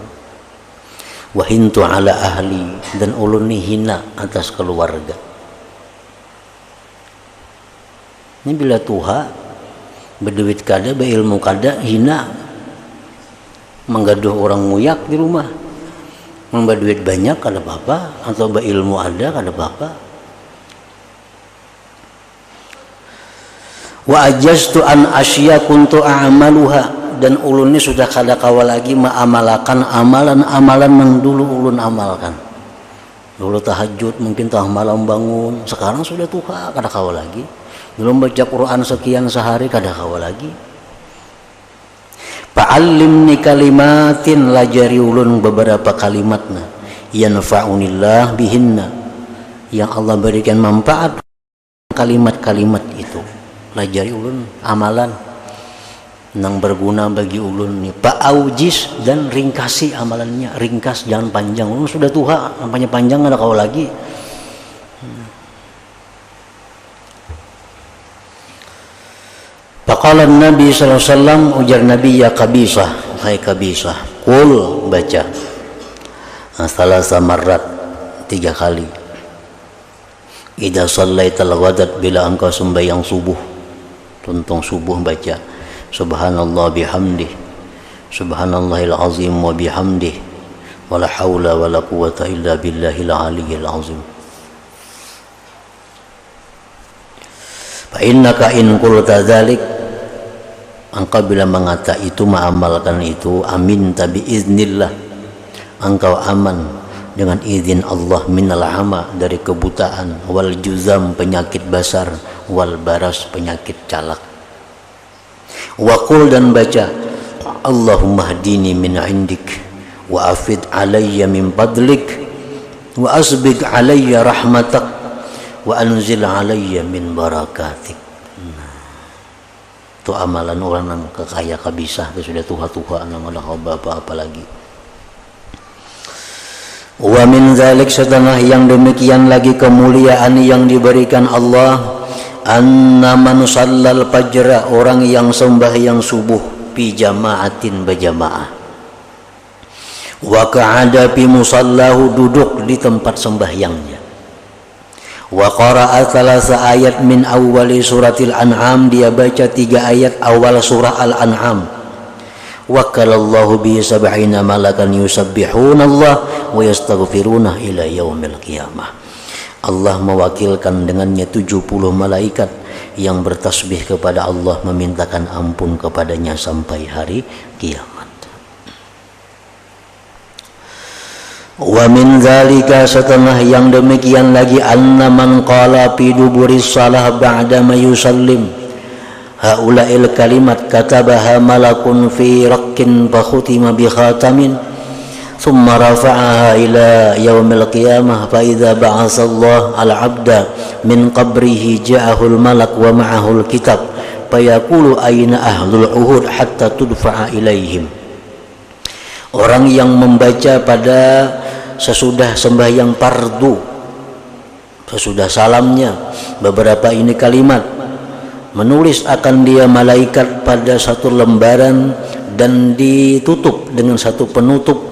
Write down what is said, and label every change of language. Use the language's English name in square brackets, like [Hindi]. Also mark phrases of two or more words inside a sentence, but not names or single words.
[Arabic] وهنت على أهلي, [Banjar] dan ulun ni hina atas keluarga. Ini bila tuha, berduit kada, berilmu kada, hina, menggaduh orang muyak di rumah. Membawa duit banyak kada apa-apa, atau berilmu ada kada apa-apa. [Arabic] وعجزت عن أشياء كنت أعملها, [Banjar] dan ulun ini sudah kada kawal lagi mengamalkan amalan-amalan yang dulu ulun amalkan. Dulu tahajud mungkin tengah malam bangun, sekarang sudah tuha kada kawal lagi. Belum baca Quran sekian sehari kada kawal lagi. [Arabic] فعلمني كلمات, [Banjar] lajari ulun beberapa kalimatna, [Arabic] ينفعني الله بهن, [Banjar] yang Allah berikan manfaat kalimat-kalimat itu. Lajari ulun amalan nang berguna bagi ulun ni. Fa'aujis, dan ringkasi amalannya, ringkas jangan panjang. Ulun sudah tuha, nampaknya panjang ada kau lagi. [Arabic] فقال النبي صلى الله عليه وسلم, [Banjar] ujar Nabi, [Arabic] يا قبيصة, [Banjar] hai Qabisah, qul, baca [Arabic] ثلاث مرات, [Banjar] 3 kali. [Arabic] إذا صليت الغداة, [Banjar] bila engkau sembahyang subuh, tuntung subuh baca [Arabic] سبحان الله وبحمده سبحان الله العظيم وبحمده ولا حول ولا قوة إلا بالله العلي العظيم. فإنك إن قلت ذلك, [Banjar] engkau bila mengata itu, mengamalkan itu, [Arabic] أمنت بإذن الله, [Banjar] engkau aman dengan izin Allah, [Arabic] من العمى, [Banjar] dari kebutaan, [Arabic] والجذام, [Banjar] penyakit basar, [Arabic] والبرص, [Banjar] penyakit calak. [Arabic] وقل, [Banjar] dan baca [Arabic] اللهم اهدني من عندك وأفض علي من فضلك وأسبغ علي رحمتك وأنزل علي من بركاتك. [Banjar] Itu amalan orang yang kekaya kabisah, sudah tuha-tuha nang ada apa-apa lagi. [Arabic] ومن ذلك, [Banjar] setengah yang demikian lagi kemuliaan yang diberikan Allah, [Arabic] أن من صلى [Banjar] fajra, orang yang sembahyang subuh, [Arabic] في جماعة, [Banjar] berjamaah, [Arabic] وقعد في مصلاه, [Banjar] duduk di tempat sembahyangnya, [Arabic] وقرأ ثلاث آيات من أول سورة الأنعام, [Banjar] dia baca 3 ayat awal surah al-an'am, [Arabic] وكل الله به سبعين ملكا يسبحون الله ويستغفرون إلى يوم القيامة. [Indonesian] Allah mewakilkan dengannya 70 malaikat yang bertasbih kepada Allah, memintakan ampun kepadanya sampai hari kiamat. [Arabic] ومن ذلك, [Banjar] setengah yang demikian lagi, [Arabic] أن من قال في دبر الصلاة بعد ما يسلم هؤلاء الكلمات كتبها ملك في رق فختم بخاتم ثم رفعها إلى يوم القيامة فإذا بعث الله العبد من قبره جاءه الملك ومعه الكتاب فيقول أين أهل العهود حتى تدفع إليهم. [Indonesian] Orang yang membaca pada sesudah sembahyang fardu, sesudah salamnya, beberapa ini kalimat, menulis akan dia malaikat pada satu lembaran dan ditutup dengan satu penutup.